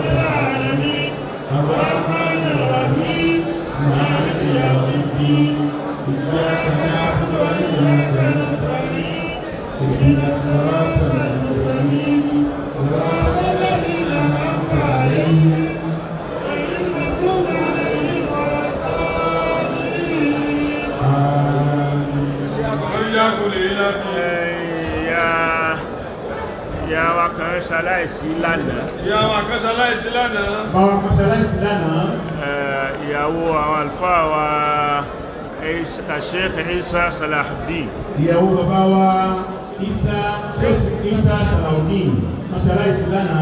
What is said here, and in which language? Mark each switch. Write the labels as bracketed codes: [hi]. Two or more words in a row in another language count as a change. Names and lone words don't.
[ar] العالمين الرحمن الرحيم مالك يوم الدين إياك نعبد وإياك نستعين اهدنا الصراط المستقيم صراط الذين أنعمت عليهم غير المغضوب عليهم ولا الضالين [yo] ìyá wa kan ṣaláìsí lánàá. ìyá wa kan ṣaláìsí lánàá. bàbá kan ṣaláìsí lánàá. ìyàwó àwọn àlùfáà wa Sheikh Isa Salahuddin. ìyàwó bàbá wa Isa Salahuddin kan ṣaláìsí lánàá.